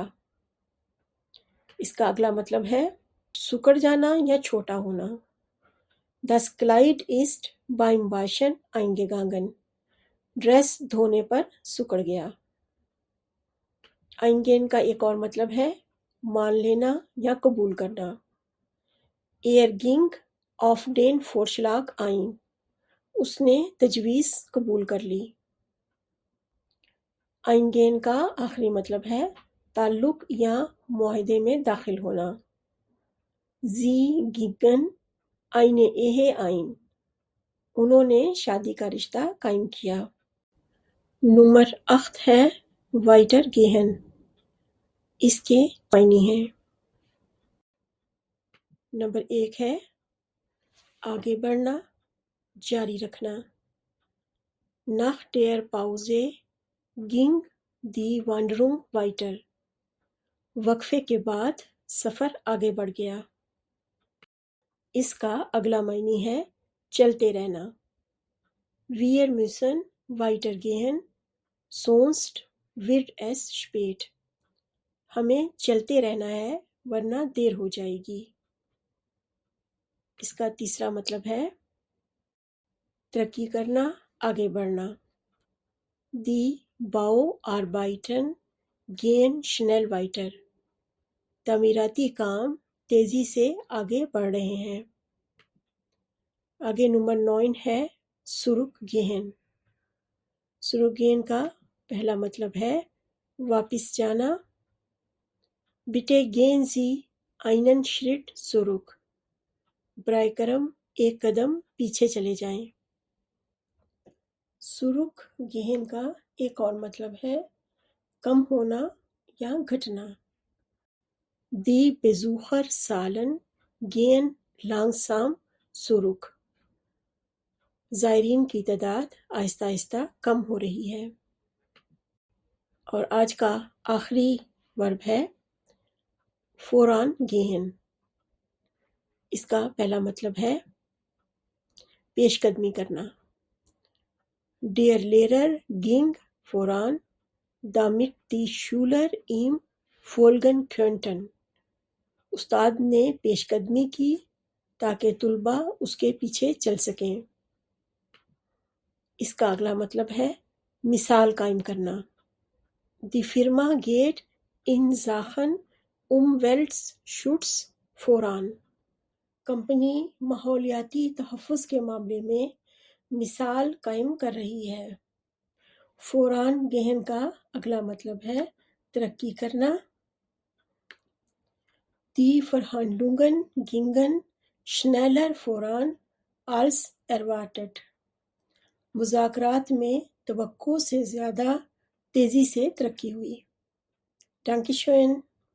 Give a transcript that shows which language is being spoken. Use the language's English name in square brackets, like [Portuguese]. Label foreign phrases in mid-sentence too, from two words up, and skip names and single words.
[Urdu] اس کا اگلا مطلب ہے سکڑ جانا یا چھوٹا ہونا۔ [German] Das Kleid ist beim Waschen eingegangen۔ [Urdu] ڈریس دھونے پر سکڑ گیا۔ eingehen کا ایک اور مطلب ہے مان لینا یا قبول کرنا۔ [German] Er ging auf den Vorschlag ein۔ [Urdu] اس نے تجویز قبول کر لی۔ eingehen کا آخری مطلب ہے تعلق یا معاہدے میں داخل ہونا۔ [German] Sie gingen eine Ehe ein۔ [Urdu] انہوں نے شادی کا رشتہ قائم کیا۔ نمبر 8 ہے weitergehen۔ اس کے معنی ہیں۔ نمبر 1 ہے آگے بڑھنا، جاری رکھنا۔ [German] Nach der Pause ging die Wanderung weiter۔ [Urdu] وقفے کے بعد سفر آگے بڑھ گیا۔ اس کا اگلا معنی ہے چلتے رہنا۔ [German] Wir müssen weitergehen, sonst wird es spät۔ [Urdu] ہمیں چلتے رہنا ہے ورنہ دیر ہو جائے گی۔ اس کا تیسرا مطلب ہے ترقی کرنا، آگے بڑھنا۔ [German] Die Bauarbeiten gehen schnell weiter۔ [Urdu] تعمیراتی کام تیزی سے آگے بڑھ رہے ہیں۔ آگے نمبر 9 ہے zurückgehen۔ zurückgehen کا پہلا مطلب ہے واپس جانا۔ [German] Bitte gehen Sie einen Schritt zurück۔ [Urdu] برائے کرم ایک قدم پیچھے چلے جائیں۔ zurückgehen کا ایک اور مطلب ہے کم ہونا یا گھٹنا۔ [German] Die Besucherzahlen gehen langsam zurück۔ [Urdu] زائرین کی تعداد آہستہ آہستہ کم ہو رہی ہے۔ اور آج کا آخری ورب ہے vorangehen۔ اس کا پہلا مطلب ہے پیش قدمی کرنا۔ [German] Der Lehrer ging voran, damit die Schüler ihm folgen könnten۔ [Urdu] استاد نے پیش قدمی کی تاکہ طلبہ اس کے پیچھے چل سکیں۔ اس کا اگلا مطلب ہے مثال قائم کرنا۔ [German] Die Firma geht in Sachen Umweltschutz voran۔ [Urdu] کمپنی ماحولیاتی تحفظ کے معاملے میں مثال قائم کر رہی ہے۔ vorangehen کا اگلا مطلب ہے ترقی کرنا۔ [German] Die Verhandlungen gingen schneller voran als erwartet۔ [Urdu] مذاکرات میں توقع سے زیادہ تیزی سے ترقی ہوئی۔ [German] Dankeschön۔